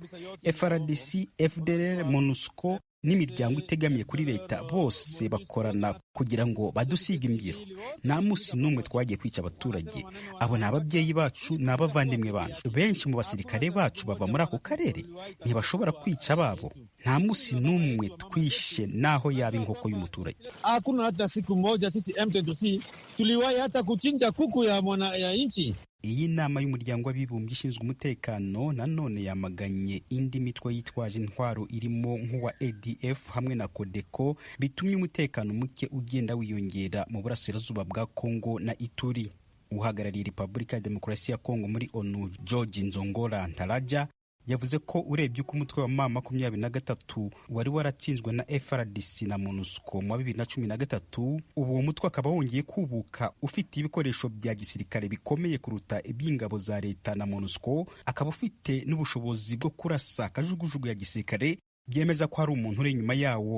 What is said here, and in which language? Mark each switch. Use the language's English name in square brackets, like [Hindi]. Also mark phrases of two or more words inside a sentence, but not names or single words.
[Kinyarwanda] FARDC, FDLR, MONUSCO n'imiryango itegamiye kuri leta bose bakorana kugira ngo badusiga imbyiro. Nta musi n'umwe twagiye kwica abaturage. Abo ni ababyeyi bacu n'abavandimwe bacu. Benshi mu basirikare bacu bava muri ako karere, ntibashobora kwica babo. Nta musi n'umwe twishe naho yaba inkoko y'umuturage. [Swahili] Hakuna hata siku moja sisi M23 tuliwahi hata kuchinja kuku ya nchi. [Kinyarwanda] Iyi nama y'umuryango w'abibumbye ishinzwe umutekano nanone yamaganye indi mitwe yitwaje intwaro irimo nk'uwa ADF hamwe na Codeco, bitumye umutekano muke ugenda wiyongera mu burasirazuba bwa Kongo na Ituri. Uhagarariye Repubulika ya Demokarasi ya Kongo muri ONU George Nzongora Ntaraja yavuze ko urebye uko umutwe wa M23 wari waratsinzwe na FARDC na MONUSCO mu 2013, ubu uwo mutwe akaba wongeye kubuka ufite ibikoresho bya gisirikare bikomeye kuruta iby'ingabo za leta na MONUSCO, akaba ufite n'ubushobozi bwo kurasa kajugujugu ya gisirikare, byemeza ko hari umuntu uri inyuma yawo.